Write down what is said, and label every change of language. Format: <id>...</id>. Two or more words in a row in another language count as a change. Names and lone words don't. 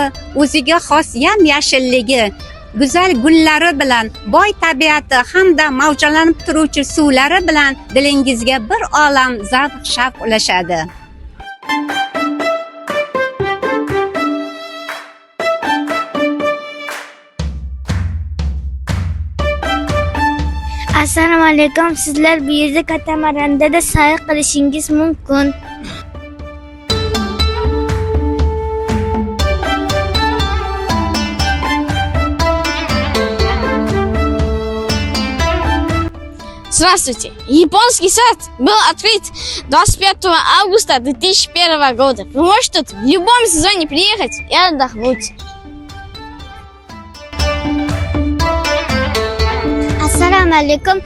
<uz>o'ziga xos yam-yashilligi, go'zal gullari bilan, boy tabiati hamda mavjlanib turuvchi suvlari bilan dilingizga bir olam zavq-shavq ulashadi. Assalomu alaykum. Sizlar bu yerda katamaranda sayr qilishingiz mumkin.</uz> <ru>Здравствуйте! Японский сад был открыт 25 августа 2001 года. Вы можете тут в любом сезоне приехать и отдохнуть.</ru> <uz>Assalomu alaykum.</uz>